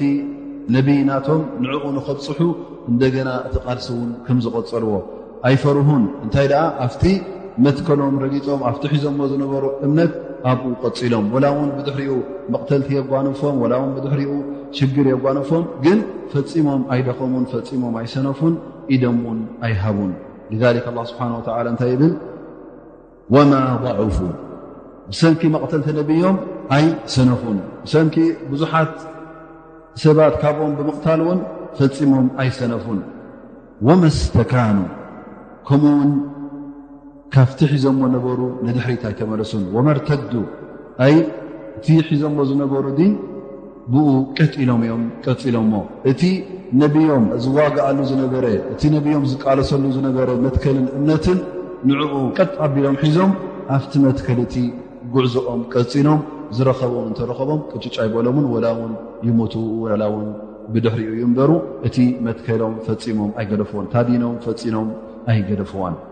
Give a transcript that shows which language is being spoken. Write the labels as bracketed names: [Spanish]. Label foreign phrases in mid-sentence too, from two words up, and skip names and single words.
[Tigrinya] ነቢይናቶም ንዕኡ ንኸብፅሑ እንደገና እቲ ቃልሲ እውን ከም ዝቐፀልዎ ኣይፈርሁን። እንታይ ደኣ ኣብቲ መትከሎም ረጊፆም ኣብቲ ሒዞሞ ዝነበሩ እምነት ኣብኡ ቀፂሎም ወላ እውን ብድሕሪኡ መቕተልቲ የጓንፎም ወላ እውን ብድሕሪኡ ሽግር የጓንፎም ግን ፈፂሞም ኣይደኸሙን ፈፂሞም ኣይሰነፉን ኢዶም እውን ኣይሃቡን። [Arabic] لذلك الله سبحانه وتعالى [Tigrinya] እንታይ ይብል [Arabic] وما ضعفوا [Tigrinya] ብሰንኪ መቕተልቲ ነቢዮም ኣይሰነፉን ብሰንኪ ብዙሓት ሰባት ካብኦም ብምቕታል እውን ፈፂሞም ኣይሰነፉን። [Arabic] وما استكانوا [Tigrinya] ከምኡውን ካብቲ ሒዞሞ ነበሩ ንድሕሪት ኣይተመለሱን። ወመርተዱ ኣይ እቲ ሒዞሞ ዝነበሩ ዲን ብኡ ቀጢሎም እዮም ቀፂሎሞ እቲ ነቢዮም ዝዋግኣሉ ዝነበረ እቲ ነቢዮም ዝቃለሰሉ ዝነበረ መትከልን እምነትን ንዕኡ ቀጥ ኣቢሎም ሒዞም ኣብቲ መትከል እቲ ጉዕዞኦም ቀፂሎም ዝረኸቦም እንተረኸቦም ቅጭጭ ኣይበሎምን ወላ እውን ይሞቱ ወላ እውን ብድሕሪኡ ይንበሩ እቲ መትከሎም ፈፂሞም ኣይገደፍዎን ታዲኖም ፈፂኖም ኣይገደፍዋን።